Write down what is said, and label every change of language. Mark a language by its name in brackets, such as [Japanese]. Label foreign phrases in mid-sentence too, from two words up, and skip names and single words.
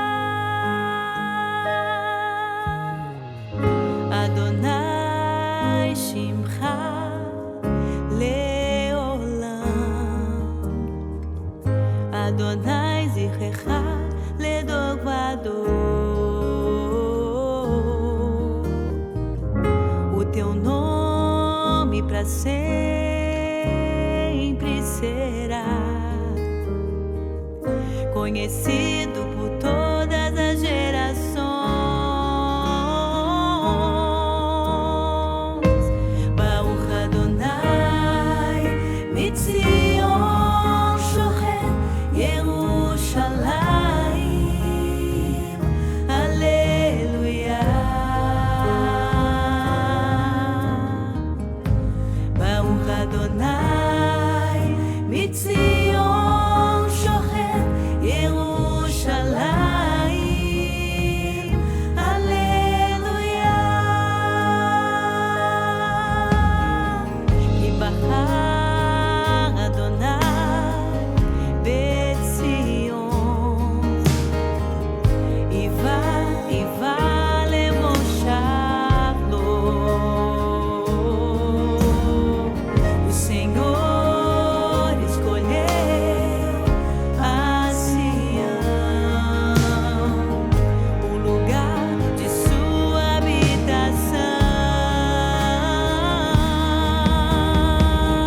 [Hebrew] אדוני שמך לעולם, אדוני זכרך לדור ודור. [Portuguese] Teu nome para sempre será conhecido por todas as gerações. [Hebrew] ברוך אדוני מציון שוכן ירושלים הללויה. אדוני מציון שוכן ירושלים הללויה. יבחר אדוני בציון, אוה למושב לו. [Portuguese] Senhor escolheu a Sião, o lugar de sua habitação.